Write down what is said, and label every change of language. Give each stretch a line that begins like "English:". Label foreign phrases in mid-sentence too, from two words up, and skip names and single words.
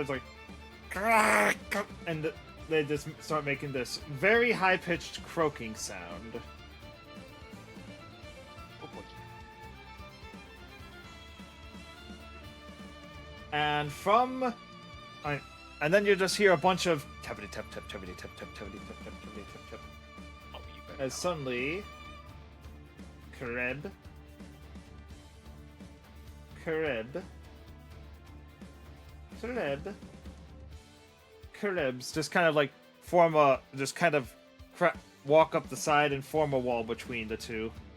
English: It's like, and they just start making this very high-pitched croaking sound. And from, and then you just hear a bunch of tappity tap tap tappity tap tap tappity tap tap tappity tap tap. Oh, you better As not. suddenly, Kareb, Karebs just kind of like walk up the side and form a wall between the two.